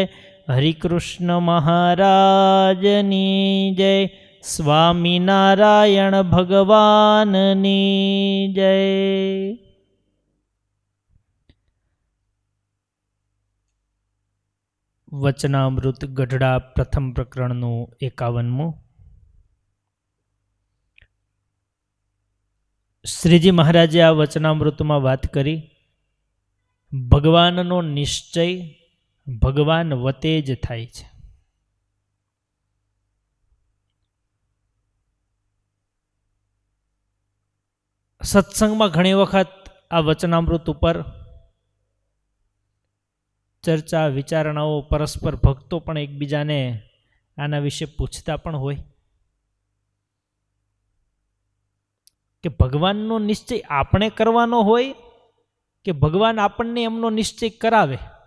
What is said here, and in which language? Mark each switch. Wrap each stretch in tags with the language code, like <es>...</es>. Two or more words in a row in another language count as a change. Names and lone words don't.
<gu>હરિકૃષ્ણ મહારાજની જય। સ્વામીનારાયણ ભગવાનની જય। વચનામૃત ગઢડા પ્રથમ પ્રકરણનું 51મું। શ્રીજી મહારાજે આ વચનામૃતમાં વાત કરી ભગવાનનો નિશ્ચય ભગવાન વતે જ થાય છે। સત્સંગમાં ઘણી વખત આ વચનામૃત ઉપર ચર્ચા વિચારણાઓ પરસ્પર ભક્તો પણ એકબીજાને આના વિશે પૂછતા પણ હોય કે ભગવાનનો નિશ્ચય આપણે કરવાનો હોય કે ભગવાન આપણને એમનો નિશ્ચય કરાવે।</gu>